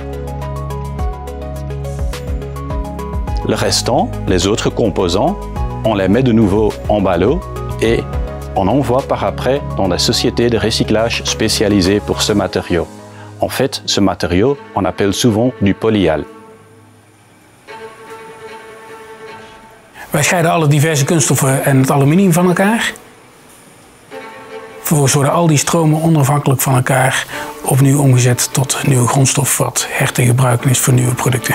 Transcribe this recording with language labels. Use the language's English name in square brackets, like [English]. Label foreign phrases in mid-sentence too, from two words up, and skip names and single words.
[French] Le restant, les autres composants, on les met de nouveau en ballot et on envoie par après dans des sociétés de recyclage spécialisées pour ce matériau. En fait, ce matériau, on appelle souvent du polyal. [Dutch] Wij scheiden alle diverse kunststoffen en het aluminium van elkaar. Vervolgens worden al die stromen onafhankelijk van elkaar opnieuw omgezet tot een nieuwe grondstof wat te gebruiken is voor nieuwe producten.